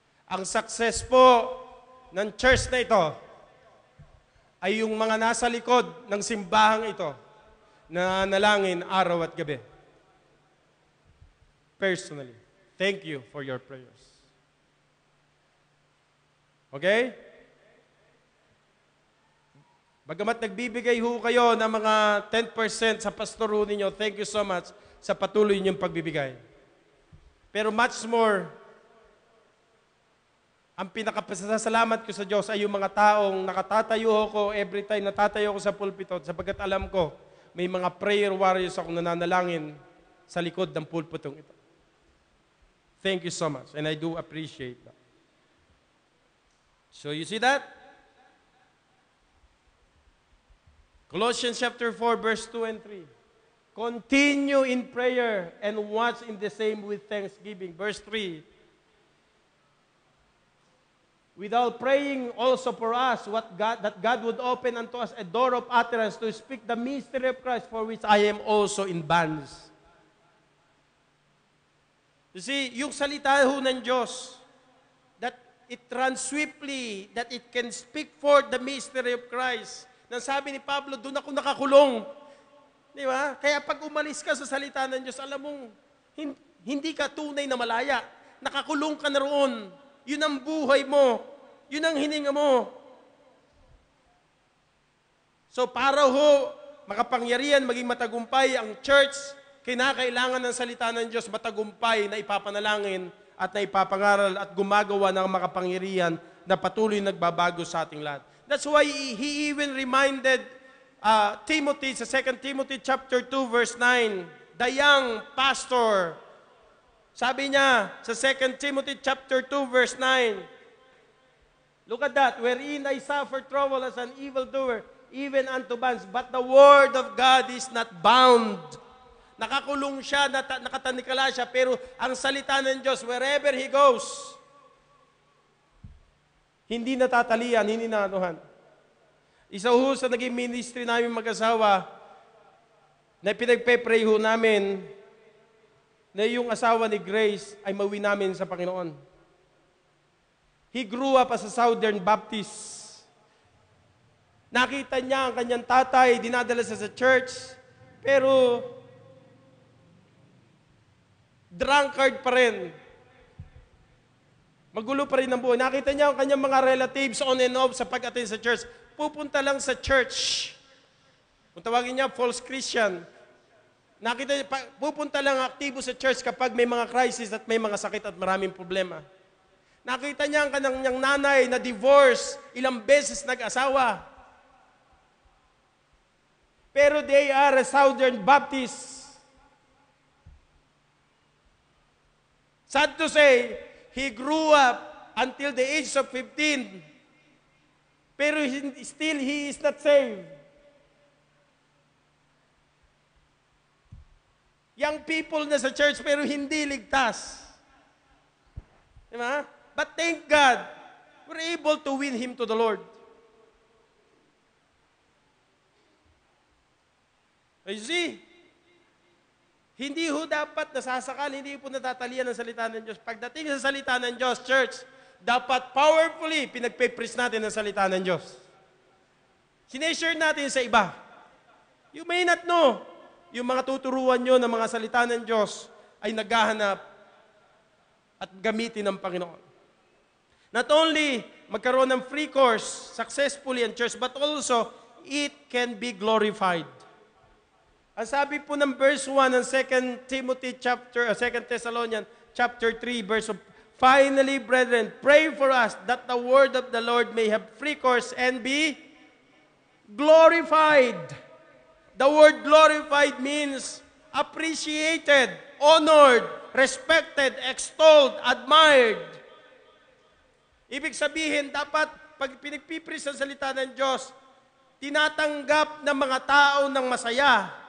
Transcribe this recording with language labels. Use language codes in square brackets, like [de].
[tl] Ang success po ng church na ito ay yung mga nasa likod ng simbahang ito na nalangin araw at gabi. [en] Personally, thank you for your prayers. Okay? [tl] Bagamat nagbibigay ho kayo ng mga 10% sa pastor ho ninyo, [en] thank you so much [tl] sa patuloy ninyong pagbibigay. Pero [en] much more, [tl] ang pinakapasasalamat ko sa Diyos ay yung mga taong nakatatayo ako [en] every time [tl] natatayo ako sa pulpito sapagkat alam ko may mga prayer warriors akong nananalangin sa likod ng pulpitong ito. [en] Thank you so much and I do appreciate that. So you see that? Colossians chapter 4 verse 2 and 3. Continue in prayer and watch in the same with thanksgiving. Verse 3. Without praying also for us that God would open unto us a door of utterance to speak the mystery of Christ, for which I am also in bonds. You see, [tl] yung salita ho ng Diyos, [en] that it runs swiftly, that it can speak forth the mystery of Christ. [tl] Nang sabi ni Pablo, doon ako nakakulong. Di ba? Kaya pag umalis ka sa salita ng Diyos, alam mong hindi ka tunay na malaya. Nakakulong ka na roon. Yun ang buhay mo. Yun ang hininga mo. So para ho, makapangyarihan, maging matagumpay ang church, kinakailangan ng salita ng Diyos matagumpay na ipapanalangin at na ipapangaral at gumagawa ng makapangyarihan na patuloy nagbabago sa ating lahat. [en] That's why he even reminded Timothy sa 2 Timothy chapter 2 verse 9, the young pastor. [tl] Sabi niya sa [en] 2 Timothy chapter 2 verse 9, look at that, wherein I suffer trouble as an evildoer, even unto bonds, but the word of God is not bound. [tl] Nakakulong siya, nakatanikala siya, pero ang salita ng Diyos, [en] wherever He goes, [tl] hindi natatalian, hindi naanuhan. Isa ho sa naging ministry namin mag-asawa, na pinagpe-pray ho namin, na yung asawa ni Grace ay mawi namin sa Panginoon. [en] He grew up as a Southern Baptist. [tl] Nakita niya ang kanyang tatay, dinadala siya sa church, pero drunkard pa rin. Magulo pa rin ang buhay. Nakita niya ang kanyang mga relatives on and off sa pag-attend sa church. Pupunta lang sa church. Kung tawagin niya, false Christian. Nakita niya, pupunta lang aktibo sa church kapag may mga crisis at may mga sakit at maraming problema. Nakita niya ang kanyang nanay na divorce, ilang beses nag-asawa. [en] Pero they are a Southern Baptist. Sad to say, he grew up until the age of 15. Pero still, he is not saved. Young people [tl] na sa church pero hindi ligtas. Diba? [en] But thank God, we're able to win him to the Lord. You see, [tl] hindi ho dapat nasasakal, hindi po natatalian ng salita ng Diyos. Pagdating sa salita ng Diyos, church, dapat powerfully pinagpe-preach natin ang salita ng Diyos. Sineshare natin sa iba. [en] You may not know, [tl] yung mga tuturuan nyo ng mga salita ng Diyos ay naghahanap at gamitin ng Panginoon. [en] Not only [tl] magkaroon ng [en] free course successfully in church, but also it can be glorified. [tl] Ang sabi po ng verse 1 ng [en] 2 Thessalonians chapter 3, verse 1, finally, brethren, pray for us that the word of the Lord may have free course and be glorified. The word glorified means appreciated, honored, respected, extolled, admired. [tl] Ibig sabihin, dapat pag pinagpipris ang salita ng Diyos, tinatanggap ng mga tao ng masaya.